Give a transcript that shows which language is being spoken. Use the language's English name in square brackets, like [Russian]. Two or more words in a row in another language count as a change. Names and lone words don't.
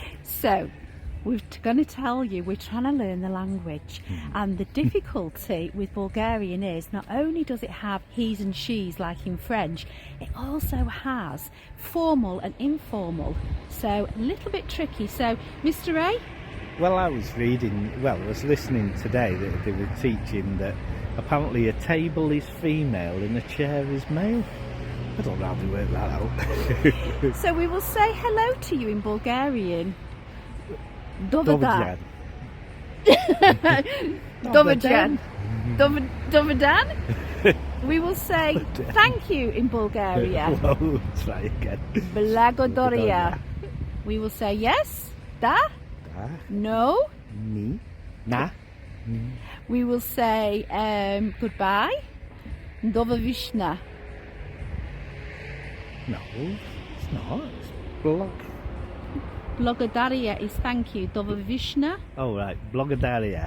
[English] So, we're going to tell you we're trying to learn the language, and the difficulty with Bulgarian is not only does it have he's and she's like in French, it also has formal and informal, so a little bit tricky. So Mr. A? Well, I was listening today that they were teaching that apparently a table is female and a chair is male. I don't know how to work that out. So we will say hello to you in Bulgarian. [Bulgarian] Dobar dan. Dobar dan. Dobar dan. [English] We will say thank you in Bulgaria. Well, try again. Blagodaria. We will say yes. Da. Da. No. Ni. Na. We will say goodbye. Dovavishna. No, it's not. It's blog. Blagodaria is thank you. Dovavishna. Oh, right. Blagodaria.